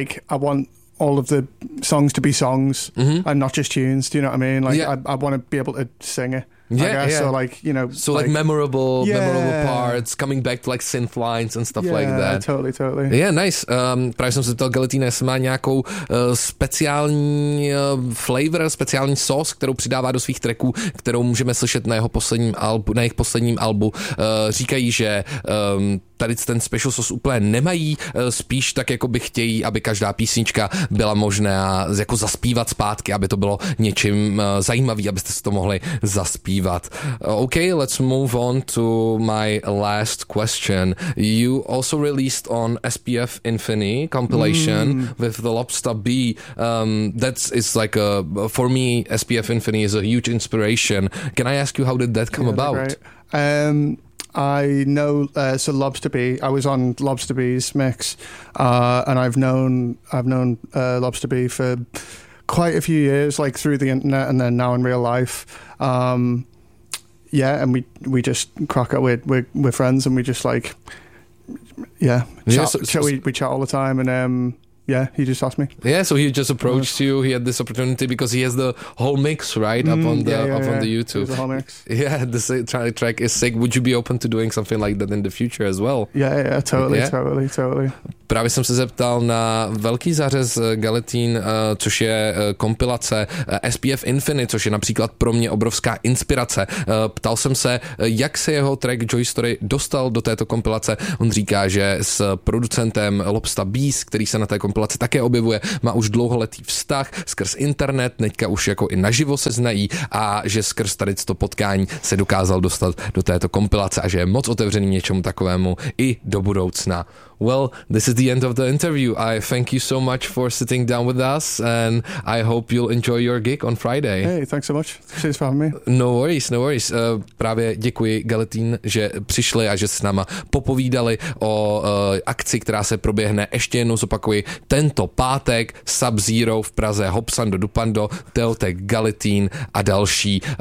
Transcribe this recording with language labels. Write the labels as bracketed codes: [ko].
[en] I want all of the songs to be songs and not just tunes. Do you know what I mean? Like, yeah. I want to be able to sing it. Yeah. So like, you know. So like memorable parts, coming back to like synth lines and stuff like that. Yeah, totally. Yeah, nice. [cs] Právě jsem se ptal Gelatine, jestli má nějakou speciální sauce, kterou přidává do svých tracků, kterou můžeme slyšet na jeho posledním albu, na jejich posledním albu. Říkají, že tady ten special sauce úplně nemají, spíš tak jako by chtějí, aby každá písnička byla možná jako zaspívat zpátky, aby to bylo něčím zajímavý, abyste si to mohli zaspívat. [en] Okay, let's move on to my last question. You also released on SPF Infinity compilation with the Lobster B. That's like a, for me, SPF Infinity is a huge inspiration. Can I ask you how did that come about? I know, so Lobster B, I was on Lobster B's mix, and I've known Lobster B for quite a few years, like through the internet and then now in real life. And we just crack up, we're friends, and we just like, we chat all the time, and he just asked me. Yeah, so he just approached you. He had this opportunity because he has the whole mix, right? Up on the YouTube. The whole mix. Yeah, this track is sick. Would you be open to doing something like that in the future as well? Yeah, totally. [cs] Právě jsem se zeptal na velký zářez Gelatine, což je kompilace SPF Infinity, což je například pro mě obrovská inspirace. Ptal jsem se, jak se jeho track Joy Story dostal do této kompilace. On říká, že s producentem Lobsta Beast, který se na té kompilaci také objevuje, má už dlouholetý vztah skrz internet, teďka už jako i naživo se znají a že skrz tady to potkání se dokázal dostat do této kompilace a že je moc otevřený něčemu takovému i do budoucna. [en] Well, this is the end of the interview. I thank you so much for sitting down with us and I hope you'll enjoy your gig on Friday. Hey, thanks so much. Cheers for having me. No worries. Právě děkuji Gelatine, že přišli a že s náma popovídali o akci, která se proběhne. Ještě jednou zopakuji, tento pátek Sub-Zero v Praze, Hopsando Dupando, Teotek Gelatine a další.